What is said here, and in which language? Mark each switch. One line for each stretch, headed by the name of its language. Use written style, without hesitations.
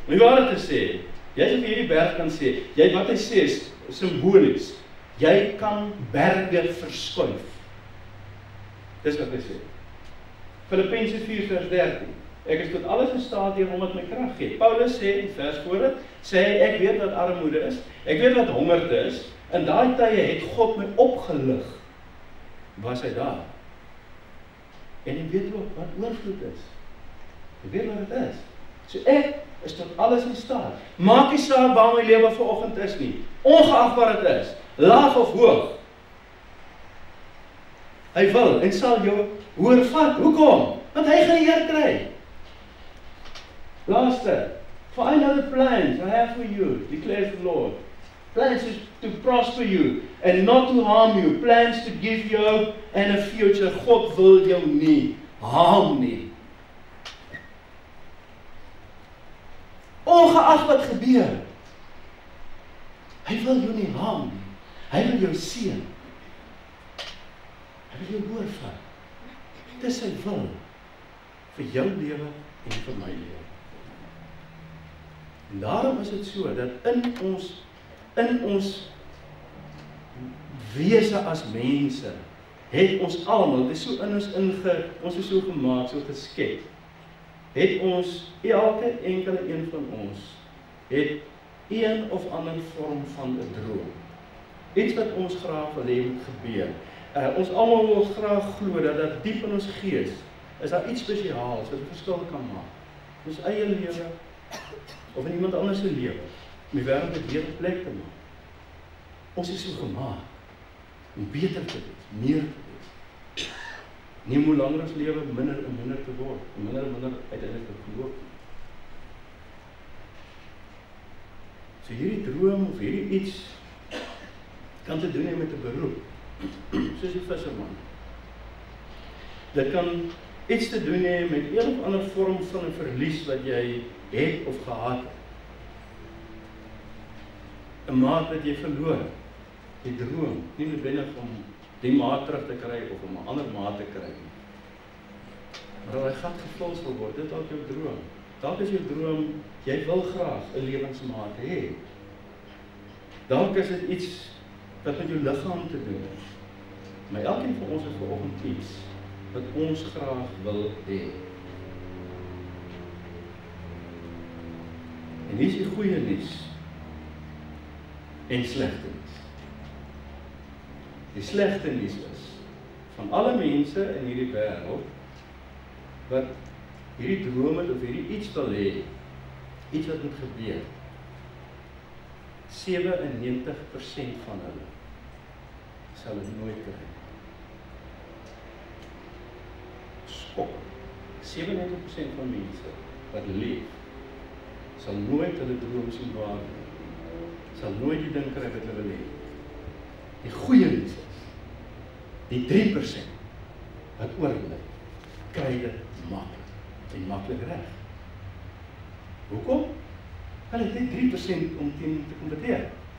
Afrikaans: Om die waarheid te sê, jy sal vir hierdie berg kan sê, wat hy sê is simbolies. Jy kan berge verskuif. Dis wat hy sê. Filippense 4 vers 13. Ek is tot alles in staat deur hom wat my krag gee. Paulus sê in vers voor dit, sê hy, ek weet wat armoede is, ek weet wat hongerte is. In daai tye het God my opgelig. Was hy daar? En jy weet ook wat oorvloed is. Jy weet wat dit is. So ek is tot alles in staat. Maak nie saak waar my lewe vanoggend is nie. Ongeag wat dit is, laag of hoog. Hy wil en sal jou hoor vat. Hoekom? Want hy gaan die eer kry. Laaste.
English: For I know the plans I have for you, declares the Lord. Plans is to prosper you and not to harm you. Plans to give you hope and a future.
Afrikaans: God wil jou nie harm nie. Ongeag wat gebeur, hy wil jou nie harm nie. Hy wil jou seën. Hy wil jou hoorvat. Dit is sy wil vir jou lewe en vir my lewe. En daarom is dit so dat in ons wese as mense het ons almal, dit is so in ons is so gemaak, so geskep. Het ons, elke enkele een van ons, het een of ander vorm van 'n droom. Iets wat ons graag wil hê moet gebeur. Ons almal wil graag glo dat diep in ons gees is daar iets spesiaals wat 'n verskil kan maak. Ons eie lewe of in iemand anders se lewe, om die wêreld 'n beter plek te maak. Ons is so gemaak om beter te wees, meer te wees. Nie hoe langer ons lewe, minder en minder te word, en minder uiteindelik te geloof. So hierdie droom of hierdie iets kan te doen hê met 'n beroep, soos die visserman. Dit kan iets te doen hê met een of ander vorm van 'n verlies wat jy het of gehad het. 'n Maat wat jy verloor, jy droom, nie noodwendig om die maat terug te kry of om 'n ander maat te kry nie. Maar daai gat gevul sal word, dit is dalk jou droom. Dalk is jou droom, jy wil graag 'n lewensmaat hê. Dalk is dit iets wat met jou liggaam te doen is. Maar elkeen van ons het vanoggend iets wat ons graag wil hê. En hier is die goeie nuus en slegte nuus. Die slegte nuus is, van alle mense in hierdie wêreld wat hierdie droom het of hierdie iets wil hê, iets wat moet gebeur, 97% van hulle sal dit nooit kry. Skok. 97% van mense wat leef, sal nooit hulle droom sien waar nie. Sal nooit die ding kry wat hulle wil hê. Die goeie nuus is, die 3% wat oorbly, kry dit maklik en maklik reg. Hoekom? Hulle het net 3% om teen te kompeteer.